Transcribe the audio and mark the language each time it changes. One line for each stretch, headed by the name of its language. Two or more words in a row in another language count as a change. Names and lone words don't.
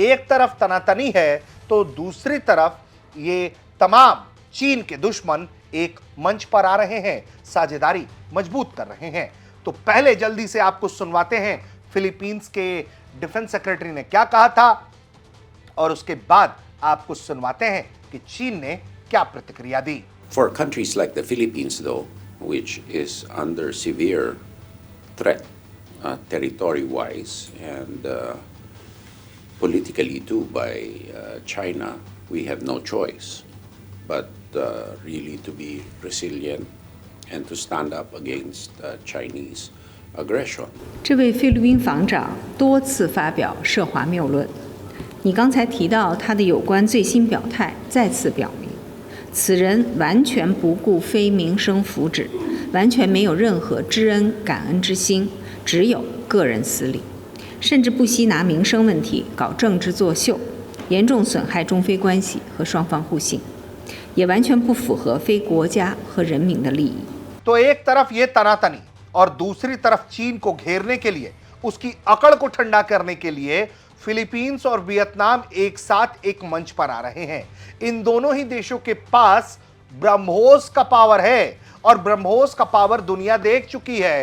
Hindi: एक तरफ तनातनी है तो दूसरी तरफ ये तमाम चीन के दुश्मन एक मंच पर आ रहे हैं, साझेदारी मजबूत कर रहे हैं। तो पहले जल्दी से आपको सुनवाते हैं फिलीपींस के
English: defense secretary
Hindi: ने क्या कहा था, और उसके बाद आपको सुनवाते हैं कि चीन ने क्या प्रतिक्रिया दी।
English: For countries like the Philippines, though, which is under severe threat, territory-wise and politically too by China, we have no choice but really to be resilient and to stand up against Chinese aggression.
Chinese: 这位菲律宾防长多次发表涉华谬论，你刚才提到他的有关最新表态，再次表明，此人完全不顾非民生福祉，完全没有任何知恩感恩之心，只有个人私利，甚至不惜拿民生问题搞政治作秀，严重损害中非关系和双方互信，也完全不符合非国家和人民的利益。
Hindi: तो एक तरफ ये तनातनी और दूसरी तरफ चीन को घेरने के लिए, उसकी अकड़ को ठंडा करने के लिए फिलीपींस और वियतनाम एक साथ एक मंच पर आ रहे हैं। इन दोनों ही देशों के पास ब्रह्मोस का पावर है और ब्रह्मोस का पावर दुनिया देख चुकी है।